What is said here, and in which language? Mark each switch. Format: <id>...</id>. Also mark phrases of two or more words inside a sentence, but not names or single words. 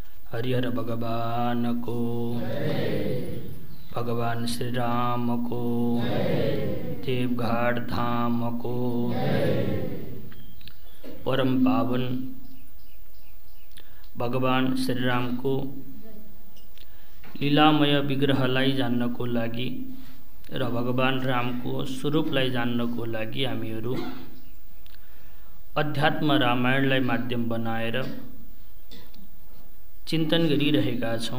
<ne>हरिहर भगवान को, भगवान श्री राम को, देवघाट धाम को, परम पावन भगवान श्री राम को लीलामय विग्रहलाई जान्नको लागि र भगवान रामको स्वरूपलाई जान्नको लागि हामीहरू अध्यात्म रामायणलाई माध्यम बनाएर चिन्तन गरिरहेका छौं।</ne>